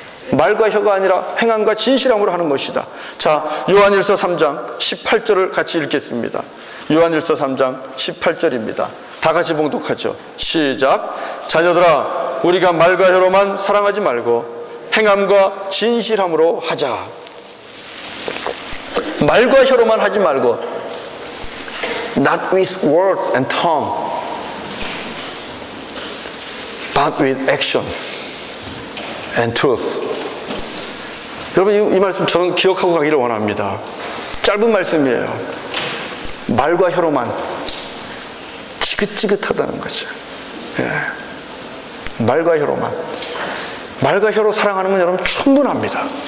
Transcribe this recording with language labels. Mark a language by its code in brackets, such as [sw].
[ko] 말과 혀가 아니라 행함과 진실함으로 하는 것이다. 자, 요한일서 3장 18절을 같이 읽겠습니다. 요한일서 3장 18절입니다. 다 같이 봉독하죠. 시작. 자녀들아, 우리가 말과 혀로만 사랑하지 말고 행함과 진실함으로 하자. 말과 혀로만 하지 말고, [en] not with words and tongue, but with actions and truth. [ko] 여러분, 이 말씀 저는 기억하고 가기를 원합니다. 짧은 말씀이에요. 말과 혀로만 지긋지긋하다는 거죠. 말과 혀로만. 말과 혀로 사랑하는 건 여러분 충분합니다.